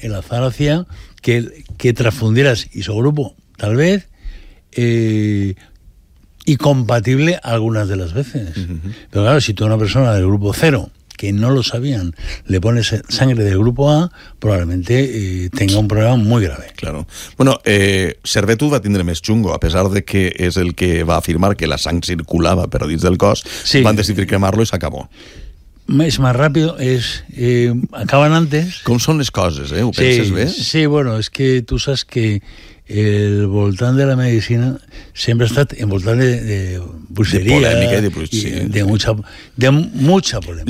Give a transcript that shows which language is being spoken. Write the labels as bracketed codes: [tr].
[es] El azar hacía que transfundieras isogrupo, tal vez, y compatible algunas de las veces. Uh-huh. Pero claro, si tú a una persona del grupo cero, que no lo sabían, le pones sangre del grupo A, probablemente tenga un problema muy grave. Claro. [ca] Bueno, Servetu va tindre més xungo, a pesar de que és el que va afirmar que la sang circulava per dins del cos, sí. Van decidir cremar-lo i [es] s'acabó. Es más rápido, es acaban antes. ¿Cómo son las cosas, eh? ¿Lo pensas, ves? Sí, bueno, es que tú sabes que el voltán de la medicina siempre está en voltán de brujería. De polémica y de brujería. De mucha polémica.